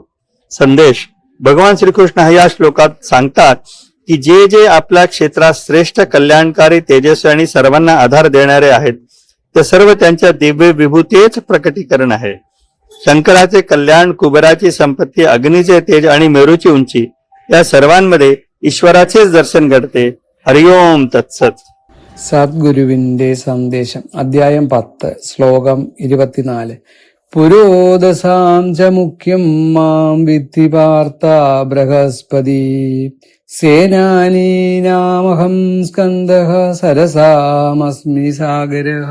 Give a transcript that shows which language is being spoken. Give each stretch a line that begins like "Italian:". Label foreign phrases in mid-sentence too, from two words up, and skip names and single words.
Marathi: संदेश, भगवान श्रीकृष्ण या श्लोकात सांगतात की जे जे आपल्या क्षेत्रात श्रेष्ठ, कल्याणकारी, तेजस्वी आणि सर्वांना आधार देणारे आहेत ते सर्व त्यांच्या दिव्य विभूतीच प्रकटीकरण आहे. शंकराचे कल्याण, कुबेराची संपत्ती, अग्नीचे तेज आणि मेरूची उंची या सर्वांमध्ये ईश्वराचेच दर्शन घडते.
Sanskrit: हरिओम तत्सत.
Malayalam: സദ്ഗുരുവിന്റെ സന്ദേശം അധ്യായം 10 ശ്ലോകം
Sanskrit: 24 പുരോദസാം ച മുഖ്യം മാം വിദ്ധി പാർത്ഥ ബൃഹസ്പതി സേനാനീനാമഹം സ്കന്ദഃ സരസാമസ്മി സാഗരഃ.